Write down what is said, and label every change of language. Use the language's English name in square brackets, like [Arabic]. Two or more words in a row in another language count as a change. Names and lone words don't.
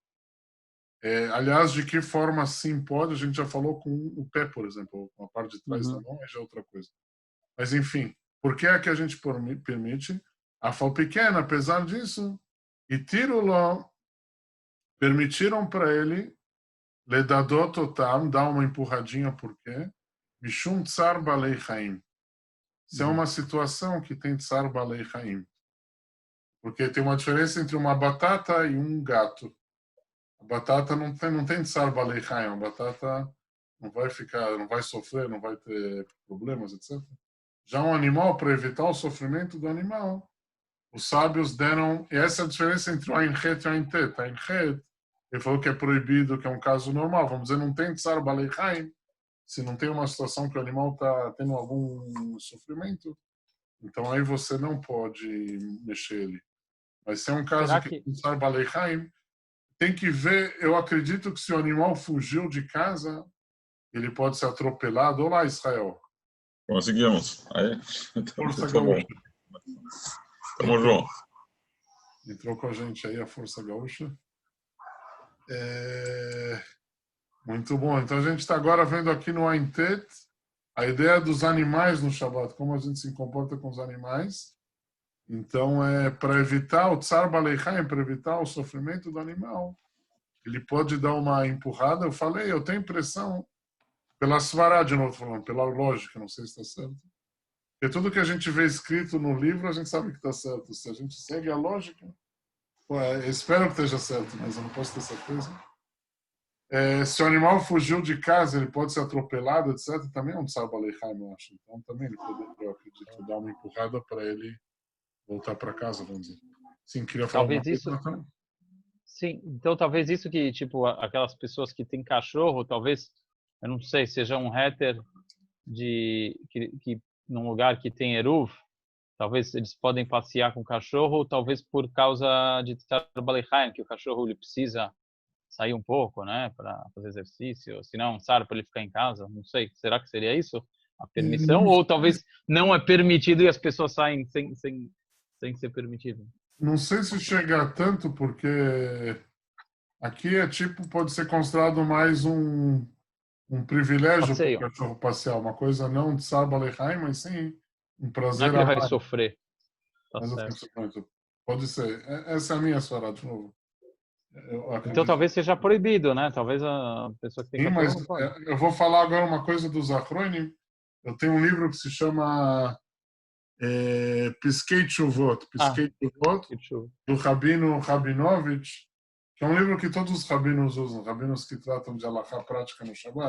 [Portuguese] Aliás, de que forma sim pode, a gente já falou com o pé, por exemplo, com a parte de trás da mão, é já outra coisa. Mas, enfim, por que é que a gente permite? A fal pequena, apesar disso, e tiro-lo, permitiram para ele, ledadot total, dar uma empurradinha, por quê? [Hebrew] משום צער בעלי חיים. [Portuguese] Isso é uma situação que tem [Hebrew] צער בעלי חיים. [Portuguese] Porque tem uma diferença entre uma batata e um gato. A batata não tem [Hebrew] צער בעלי חיים. [Portuguese] A batata não vai sofrer, não vai ter problemas, etc. Já um animal, para evitar o sofrimento do animal, os sábios deram... E essa é a diferença entre o Ain Het e o Ain Tet. Ain Het, ele falou que é proibido, que é um caso normal. Vamos dizer, não tem [Hebrew] צער בעלי חיים. [Portuguese] Se não tem uma situação que o animal está tendo algum sofrimento, então aí você não pode mexer ele. Mas se é um caso que tem [Hebrew] צער בעלי חיים, [Portuguese] tem que ver, eu acredito que se o animal fugiu de casa, ele pode ser atropelado. Olá, Israel. Conseguimos. Aí. Força Gaúcha. Tamo junto. Entrou com a gente aí a Força Gaúcha. Muito bom. Então a gente está agora vendo aqui no Ain Tet a ideia dos animais no Shabbat, como a gente se comporta com os animais. Então, para evitar o [Hebrew] צער בעלי חיים, [Portuguese] para evitar o sofrimento do animal, ele pode dar uma empurrada. Eu falei, eu tenho impressão, pela svará, de novo falando, pela lógica, não sei se está certo. Porque tudo que a gente vê escrito no livro, a gente sabe que está certo. Se a gente segue a lógica, eu espero que esteja certo, mas eu não posso ter certeza. Se o animal fugiu de casa, ele pode ser atropelado, etc. Também é um [Hebrew] צער בעלי חיים, [Portuguese] eu acho. Então, também ele poderia, eu acredito, dar uma empurrada para ele voltar para casa, vamos dizer. Sim, queria falar talvez isso. Sim, então talvez isso que, tipo, aquelas pessoas que têm cachorro, talvez, eu não sei, seja um heter que num lugar que tem eruv, talvez eles podem passear com o cachorro, talvez por causa de [Hebrew] צער בעלי חיים, [Portuguese] que o cachorro ele precisa sair um pouco, né, para fazer exercício, se não, tsar para ele ficar em casa, não sei, será que seria isso? A permissão? Ou talvez não é permitido e as pessoas saem sem ser permitido? Não sei se chega a tanto, porque aqui pode ser considerado mais um privilégio para o cachorro passear, uma coisa não de [Hebrew] צער בעלי חיים, [Portuguese] mas sim um prazer. Não é que ele vai sofrer. Tá certo. Pode ser. Essa é a minha svará, de novo. Então talvez seja proibido, né? Talvez a pessoa que tem cachorro mas não pode. Eu vou falar agora uma coisa dos Achronim. Eu tenho um livro que se chama Piskei Tshuvot, do Rabino Rabinovich, que é um livro que todos os rabinos usam, rabinos que tratam de halakha prática no Shabbat.